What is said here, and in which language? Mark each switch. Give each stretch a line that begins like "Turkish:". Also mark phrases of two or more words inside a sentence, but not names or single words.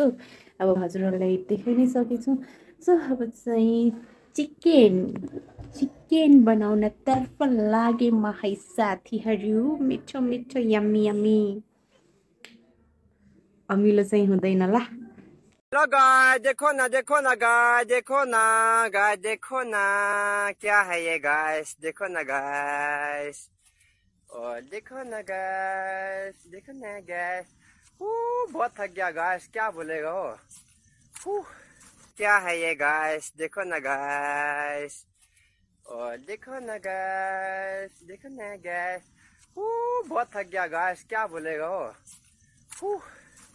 Nepali: अब हजुरहरूलाई देखाइ नै सकेछु। सो अब चाहिँ चिकन बनाउन तर्फ लागे म है साथीहरू। मिठो यम्मी अमिलो चाहिँ हुँदैन ल।
English: hello guys,
Hindi: देखो ना गाइस, देखो ना क्या है ये गाइस, देखो ना गाइस, और देखो ना गाइस, बहुत थक गया गाइस, क्या बोलेगा हो। क्या है ये गाइस, देखो ना गाइस, और देखो ना गाइस, बहुत थक गया गाइस, क्या बोलेगा हो।